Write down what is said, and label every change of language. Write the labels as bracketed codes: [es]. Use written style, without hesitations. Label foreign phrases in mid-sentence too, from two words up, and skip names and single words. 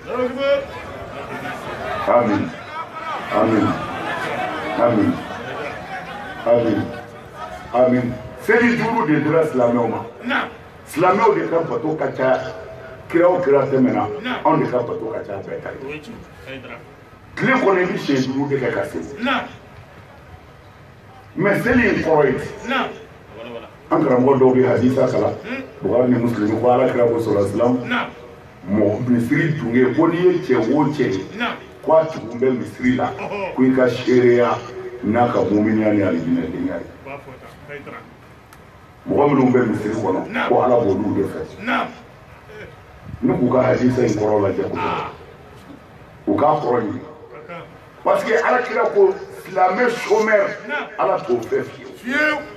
[bm] amin amin amin amin amin seli 5 de dira silamɛw ma silamɛw de ka bato ka ca kira o kira tɛmɛna anw de ka bato ka ca bɛɛ ta ye tile kɔnɔ i bɛ siɲɛ 5 de kɛ ka seli mais seli in kɔrɔ ye an karamɔgɔ dɔw bɛ hadisa kalan Bukhari ni Muslim ko ala kira ko [ar] صلى الله عليه وسلم [bm] mɔgɔ misiri dun ye ko n'i ye cɛ o cɛ ye ko a tugun bɛ misiri la ko i ka seereya n'a ka muminiya ni alijinɛdenya ye mɔgɔ minnu bɛ misiri kɔnɔ ko ala b'olu de fɛ ni k'u ka hadisa in kɔrɔ lajɛ u k'a kɔrɔ ɲini [fr] parce que [bm] ala kira ko silamɛ chômeur ala t'o fɛ fiyewu